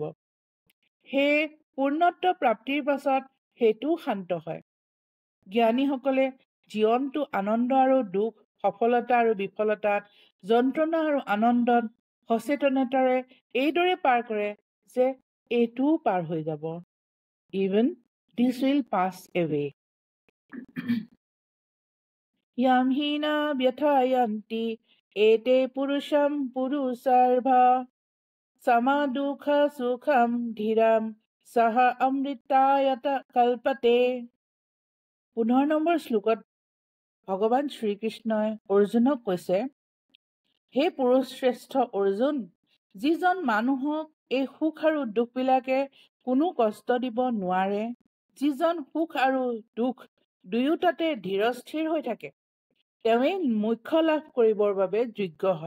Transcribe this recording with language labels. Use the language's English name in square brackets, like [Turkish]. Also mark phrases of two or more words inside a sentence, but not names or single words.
[Assamese] সেই পূৰ্ণত্ব প্ৰাপ্তিৰ পাছত সেইটোও শান্ত হয়। জ্ঞানীসকলে জীৱনটো আনন্দ আৰু দুখ, সফলতা আৰু বিফলতাত, যন্ত্ৰণা আৰু আনন্দত সচেতনতাৰে এইদৰে পাৰ কৰে যে এইটোও পাৰ হৈ যাব। [English] Even this will pass away. [Sanskrit] यं हिना व्यथयन्ति एते पुरुषं पुरुषर्व समदुःख सुखं धीरं सह अमृतायत कल्पते. [Assamese] 15 নম্বৰ শ্লোকত ভগৱান শ্ৰীকৃষ্ণই অৰ্জুনক কৈছে, হে পুৰুষ শ্ৰেষ্ঠ অৰ্জুন, যিজন মানুহক এই সুখ আৰু দুখবিলাকে কোনো কষ্ট দিব নোৱাৰে, যিজন সুখ আৰু দুখ দুয়োটাতে ধীৰস্থিৰ হৈ থাকে, তেওঁৱেই মোক্ষ লাভ কৰিবৰ বাবে যোগ্য হয়।